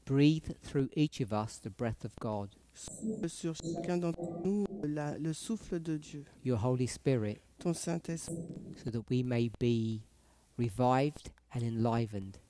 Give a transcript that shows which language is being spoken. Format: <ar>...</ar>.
<en>Breathe through each of us the breath of God,</en> <fr>Souffle sur chacun d'entre nous le souffle de Dieu,</fr> <en>your Holy Spirit,</en> <fr>ton Saint-Esprit,</fr> <en>so that we may be revived and enlivened.</en>